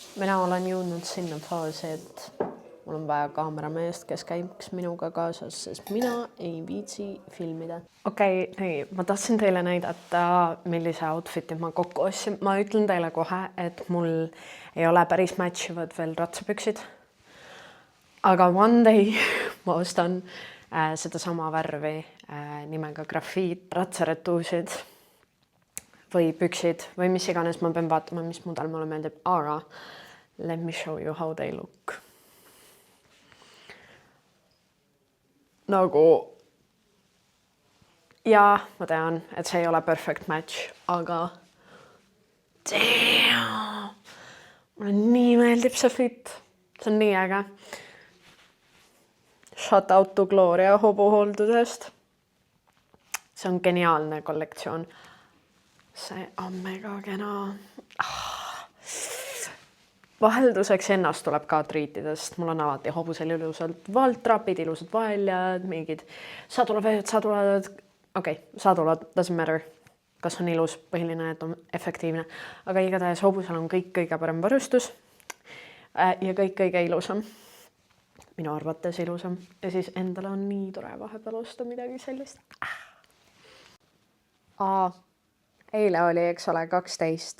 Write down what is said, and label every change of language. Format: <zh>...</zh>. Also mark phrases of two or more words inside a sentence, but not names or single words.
<et>Mina olen jõudnud sinna faasi, et mul on vaja kaamerameest, kes käiks minuga kaasas, sest mina ei viitsi filmida. Okei, nii, ma tahtsin teile näidata, millise outfiti ma kokku ostsin. Ma ütlen teile kohe, et mul ei ole päris matchivad veel ratsapüksid. Aga</et> <en>one day</en> <et>ma ostan sedasama värvi nimega grafiit, ratsaretuusid või püksid või mis iganes. Ma pean vaatama, mis mudel mulle meeldib.</et> <en>Aga let me show you how they look.</en> <et>Nagu, jaa, ma tean, et see ei ole</et> <en>perfect match,</en> <et>aga damn, mulle nii meeldib see fit. See on nii äge.</et> <en>Shout out to Gloria hobuhooldusest.</en> <et>See on geniaalne kollektsioon. See on mega kena. Vahelduseks ennast tuleb ka triitidest. Mul on alati hobusel ilusalt valtrapid, ilusad valjad, mingid sadulad. Okei, sadulad,</et> <en>doesn't matter,</en> <et>kas on ilus, põhiline, et on efektiivne. Aga igatahes hobusel on kõik kõige parem varustus ja kõik kõige ilusam. Minu arvates ilusam. Ja siis endale on nii tore vahepeal osta midagi sellist. Eile oli, eks ole, 12.</et>